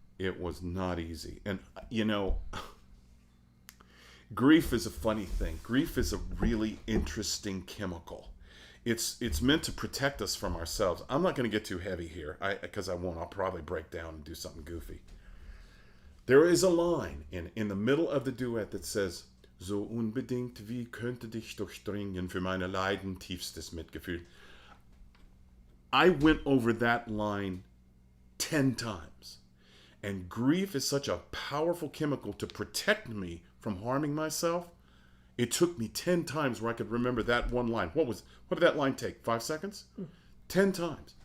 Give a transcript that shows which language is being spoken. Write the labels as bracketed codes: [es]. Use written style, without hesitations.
[en] It was not easy. And, grief is a funny thing. Grief is a really interesting chemical. It's meant to protect us from ourselves. I'm not going to get too heavy here, because I won't. I'll probably break down and do something goofy. There is a line in the middle of the duet that says, [de] "So unbedingt wie könnte dich durchdringen für meine Leiden tiefstes Mitgefühl." [en] I went over that line 10 times. And grief is such a powerful chemical to protect me from harming myself. It took me 10 times where I could remember that one line. What did that line take? 5 seconds? 10 times.